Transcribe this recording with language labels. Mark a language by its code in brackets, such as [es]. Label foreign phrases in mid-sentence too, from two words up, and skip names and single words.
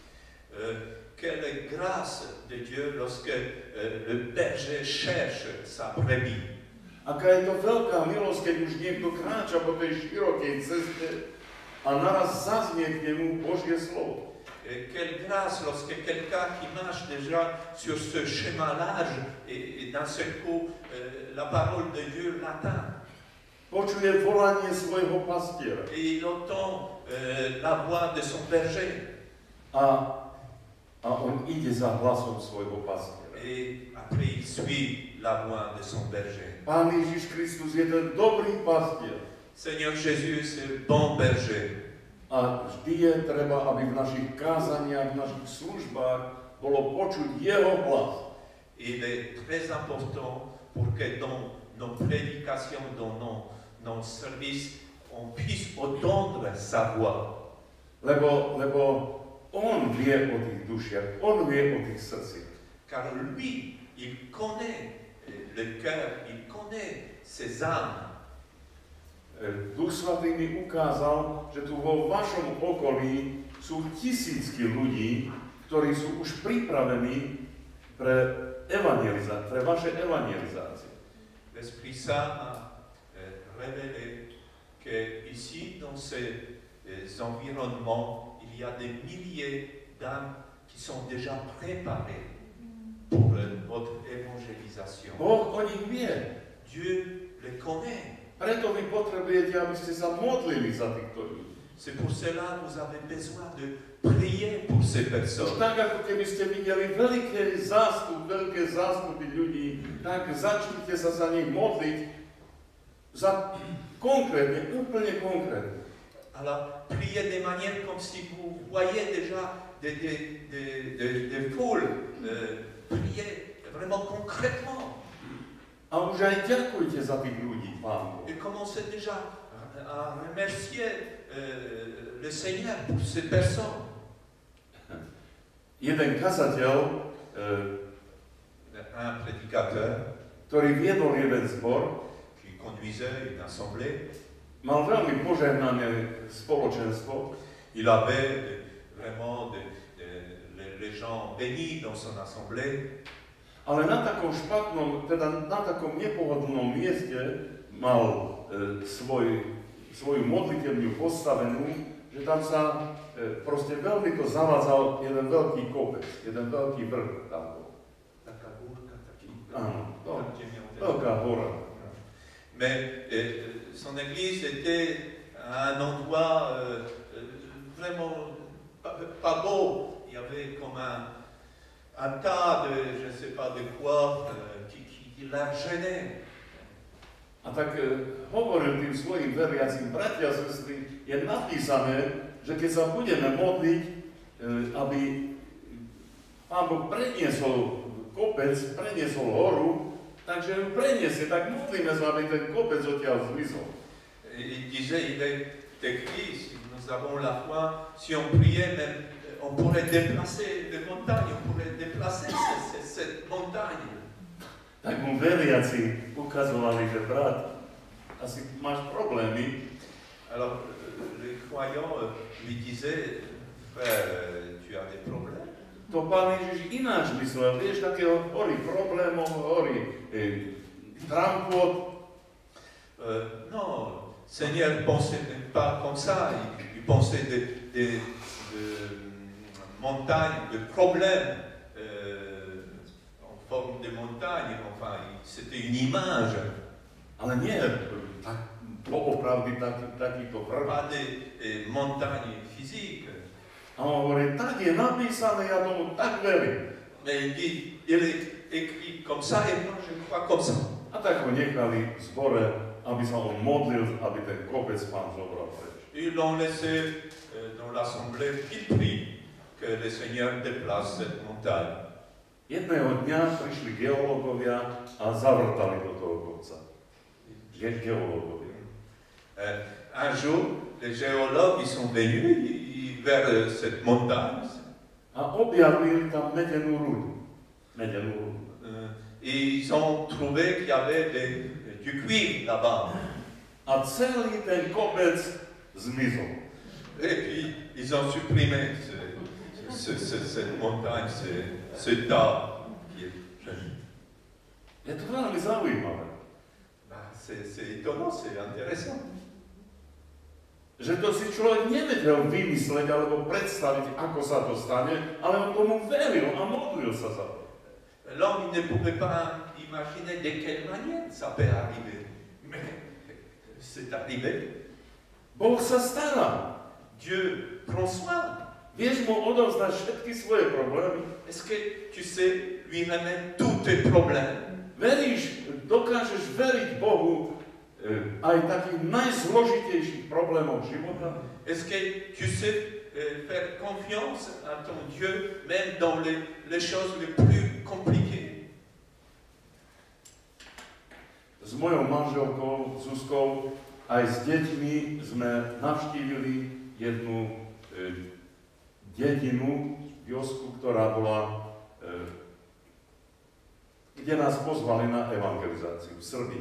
[fr] Quelle grâce de Dieu lorsque le berger cherche sa brebis. [sk] Aká je to veľká milosť, keď už niekto kráča po tej širokej ceste a naraz zaznie k nemu Božie slovo. [fr] Et quelle grâce lorsque quelqu'un qui marche déjà sur ce chemin large et d'un seul coup la parole de Dieu l'atteint. [sk] Počuje volanie svojho pastiera. [fr] Et il entend la voix de son berger. [sk] A on ide za hlasom svojho pastiera. [fr] Et après il suit la voix de son berger. [sk] Pán Ježiš Kristus je ten dobrý pastier. [fr] Seigneur Jésus, c'est le bon berger. [sk] A vždy je treba, aby v našich kázaniach, v našich službách bolo počuť jeho hlas. [fr] Il est très important pour que dans nos prédications, dans nos services, on puisse entendre sa voix. [sk] Lebo on vie o tých dušiach, on vie o tých srdciach. [fr] Car lui, il connaît le cœur, il connaît ses âmes. [sk] Duch Svatý mi ukázal, že tu vo vašom okolí sú tisícky ľudí, ktorí sú už pripravení pre vaše evangelizácie. [fr] L'Esprit Saint m'a révélé qu'ici, dans ces environnements, il y a des milliers d'âmes qui sont déjà préparées pour votre évangélisation. [sk] Boh o nich vie. [fr] Dieu les connaît. [sk] Preto vy potrebujete, aby ste sa modlili za týchto ľudí. [fr] C'est pour cela que vous avez besoin de prier pour ces Už personnes. [sk] tak, ako keby ste videli veľké zástupy ľudí, tak začnite sa za nich modliť konkrétne, úplne konkrétne. [fr] Alors, priez de manière comme si vous voyez déjà des foules. Priez vraiment concrètement. [sk] A už aj ďakujte za tých ľudí, Pán Boh. [fr] Et commencez déjà à remercier le Seigneur pour ces personnes. [sk] Jeden kazateľ, [fr] Un prédicateur [sk] ktorý viedol jeden zbor, [fr] qui conduisait une assemblée, [sk] mal veľmi požehnané spoločenstvo. [fr] il avait vraiment les gens bénis dans son assemblée. [sk] Ale na takom špatnom, teda na takom nepohodlnom mieste mal svoju modlitevňu postavenú, že tam sa proste veľmi to zavádzal jeden veľký kopec, jeden veľký vrch tam bol. Áno, veľká hora. [fr] Mais son église était à un endroit vraiment pas beau. Il y avait comme un tas de, je ne sais pas de quoi, qui la gênait. [sk] A tak hovoril tým svojim veriacim, bratia a sestry, je napísané, že keď sa budeme modliť, aby Pán Boh preniesol kopec, preniesol horu, takže ju preniesie, tak modlíme sa, aby ten kopec odtiaľ zmizol. [fr] Il disait, il est écrit, si nous avons la foi, si on priait même, on pourrait déplacer les montagnes, on pourrait déplacer cette montagne. [sk] Tak mu veriaci ukazovali, že brat, asi máš problémy. [fr] Alors, les croyants lui disaient, frère, tu as des problèmes. [sk] To Pán Ježiš ináč myslel, vieš, takého hory problémov, hory trampot. [fr] Non, Seigneur ne pensait pas comme ça, il pensait de montagnes, de problèmes en forme de montagne, enfin, c'était une image. [sk] Ale nie doopravdy takýto vrch. [fr] Pas des montagnes physiques. [sk] A on hovorí, tak je napísané, ja tomu tak verím. [fr] Mais il dit, il est écrit comme ça et moi je crois comme ça. [sk] A tak ho nechali v zbore, aby sa on modlil, aby ten kopec Pán zobral preč. [fr] Ils l'ont laissé dans l'assemblée, il prie que le Seigneur déplace cette montagne. [sk] Jedného dňa prišli geológovia a zavrtali do toho kopca. Geológovia. [fr] Un jour, les géologues ils sont venus vers cette montagne. [sk] A objavili tam medenú rudu. [fr] Et ils ont trouvé qu'il y avait du cuivre là-bas. [sk] A celý ten kopec zmizol. [fr] Et puis, ils ont supprimé cette montagne, ce tas qui est joli. [sk] Je to veľmi zaujímavé. [fr] C'est étonnant, c'est intéressant. [sk] Že to si človek nevedel vymysleť alebo predstaviť, ako sa to stane, ale on tomu veril a modlil sa za to. [fr] L'homme ne pouvait pas imaginer de quelle manière ça peut arriver. Mais c'est arrivé. [sk] Boh sa stará. [fr] Dieu prend soin. [sk] Vieš mu odovzdať všetky svoje problémy. [fr] Est-ce que tu sais lui remettre tous tes problèmes? [sk] Veríš, dokážeš veriť Bohu aj takých najzložitejších problémov života? [fr] Est-ce que tu sais faire confiance à ton Dieu, même dans les choses les plus compliquées? [sk] S mojou manželkou, Zuzkou, aj s deťmi sme navštívili jednu dedinu, viosku, ktorá bola, kde nás pozvali na evangelizáciu v Srbii.